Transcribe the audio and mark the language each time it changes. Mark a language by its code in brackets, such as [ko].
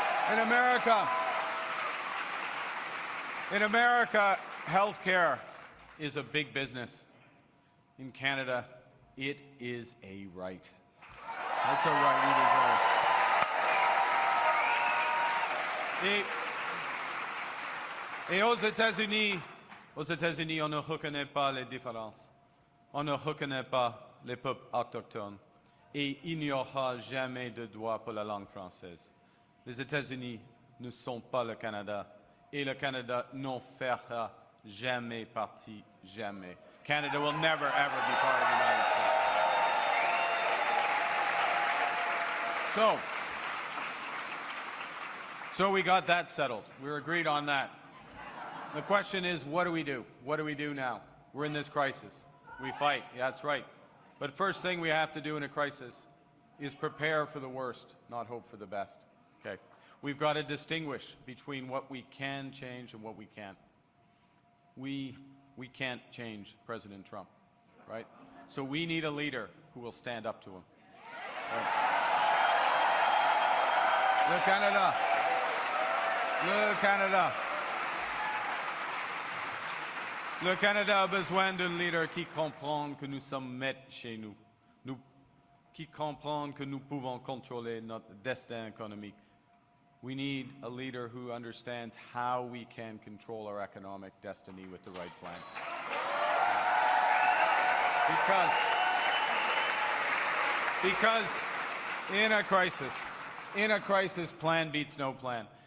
[en] In America, healthcare is a big business. In Canada, it is a right. That's a right we deserve. [fr] Et aux États-Unis, on ne reconnaît pas les différences. On ne reconnaît pas les peuples autochtones. Et il n'y aura jamais de droit pour la langue française. Les États-Unis ne sont pas le Canada. Et le Canada n'en fera jamais partie, jamais. [en] Canada will never, ever be part of the United States. So we got that settled. We were agreed on that. The question is, what do we do? What do we do now? We're in this crisis. We fight. Yeah, that's right. But first thing we have to do in a crisis is prepare for the worst, not hope for the best. Okay? We've got to distinguish between what we can change and what we can't. We can't change President Trump, right? So we need a leader who will stand up to him. Right. [fr] Le Canada. Le Canada. Le Canada a besoin d'un leader qui comprend que nous sommes maîtres chez nous, qui comprend que nous pouvons contrôler notre destin économique. [en] We need a leader who understands how we can control our economic destiny with the right plan. Because in a crisis, plan beats no plan.